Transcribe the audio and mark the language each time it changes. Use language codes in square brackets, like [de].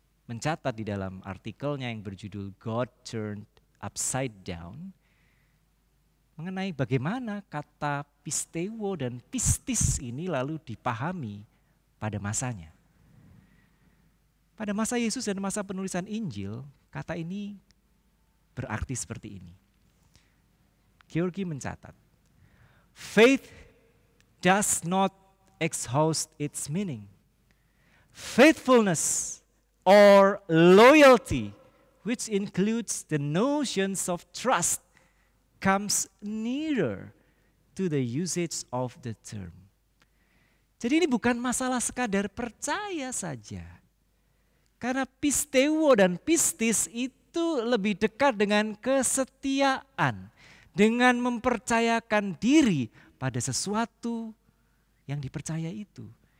[id] mencatat di dalam artikelnya yang berjudul God Turned Upside Down mengenai bagaimana kata pistewo dan pistis ini lalu dipahami pada masanya. Pada masa Yesus dan masa penulisan Injil, kata ini berarti seperti ini. Georgi mencatat, [en] faith does not exhaust its meaning. Faithfulness or loyalty, which includes the notions of trust, comes nearer to the usage of the term. [id] Jadi ini bukan masalah sekadar percaya saja. Karena pistewo dan pistis itu lebih dekat dengan kesetiaan, dengan mempercayakan diri pada sesuatu yang dipercaya itu.